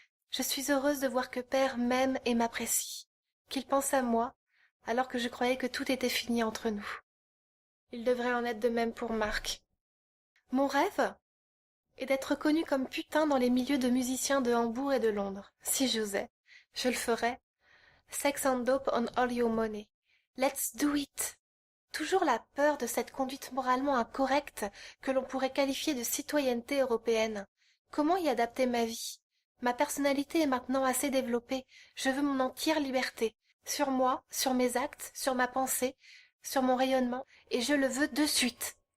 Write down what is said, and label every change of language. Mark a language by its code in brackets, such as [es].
[fr] Je suis heureuse de voir que père m'aime et m'apprécie, qu'il pense à moi, alors que je croyais que tout était fini entre nous. Il devrait en être de même pour Marc. Mon rêve est d'être connu comme putain dans les milieux de musiciens de Hambourg et de Londres. Si j'osais, je le ferais. [en] Sex and dope on all your money. Let's do it. [fr] Toujours la peur de cette conduite moralement incorrecte que l'on pourrait qualifier de citoyenneté européenne. Comment y adapter ma vie? Ma personnalité est maintenant assez développée. Je veux mon entière liberté. Sur moi, sur mes actes, sur ma pensée, sur mon rayonnement, et je le veux de suite.